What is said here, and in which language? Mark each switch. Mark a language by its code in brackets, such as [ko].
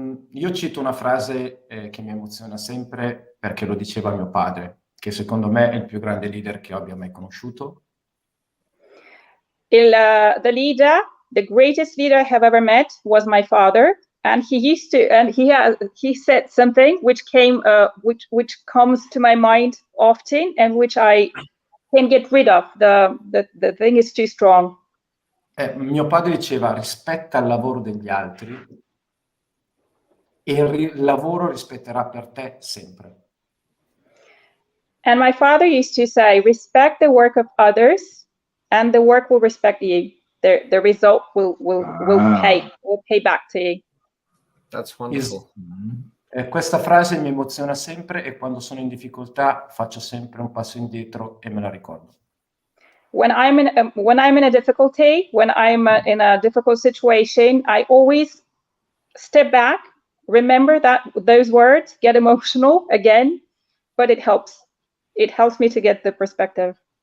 [it] Io cito una frase che mi emoziona sempre perché lo diceva mio padre, che secondo me è il più grande leader che abbia mai conosciuto. [en] The greatest leader I have ever met was my father. And he said something which comes to my mind often and which I can get rid of. The thing is too strong. [it] Mio padre diceva rispetta il lavoro degli altri e il lavoro rispetterà per te sempre. [en] And my father used to say, respect the work of others and the work will respect you. The result will pay back to you. That's wonderful. [it] Questa frase mi emoziona sempre e quando sono in difficoltà faccio sempre un passo indietro e me la ricordo. [en] When I'm in a difficulty, when I'm in a difficult situation, I always step back, remember those words, get emotional again, but it helps. It helps me to get the perspective.